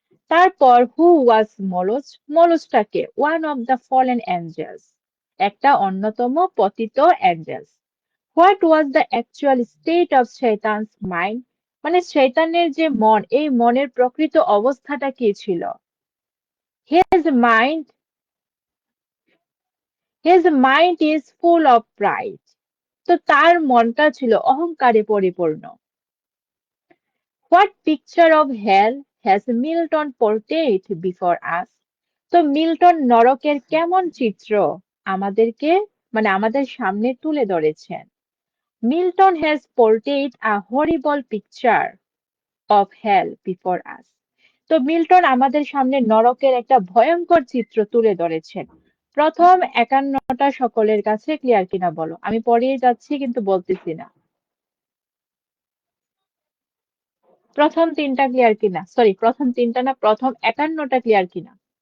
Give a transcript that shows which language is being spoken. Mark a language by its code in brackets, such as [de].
[en] তারপর who was Moloch, মলোচটাকে one of the fallen angels, [bn] একটা অন্যতম পতিত Angeles. [en] what was the actual state of শয়তানস mind, [bn] মানে শয়তানের যে মন এই মনের প্রকৃত অবস্থাটা কি ছিল? [en] His mind His mind is full of pride. [bn] তো তার মনটা ছিল অহংকারে পরিপূর্ণ। [en] What picture of hell has Milton portrayed before us? [bn] তো মিল্টন নরকের কেমন চিত্র আমাদেরকে মানে আমাদের সামনে তুলে ধরেছেন? [en] Milton has portrayed a horrible picture of hell before us. [bn] তো মিল্টন আমাদের সামনে নরকের একটা ভয়ঙ্কর চিত্র তুলে ধরেছেন। প্রথম 51টা সকলের কাছে ক্লিয়ার কিনা বলো, আমি পড়িয়ে যাচ্ছি কিন্তু বলতেছি না। প্রথম 3টা ক্লিয়ার কিনা, সরি প্রথম 3টা না, প্রথম 51টা ক্লিয়ার কিনা?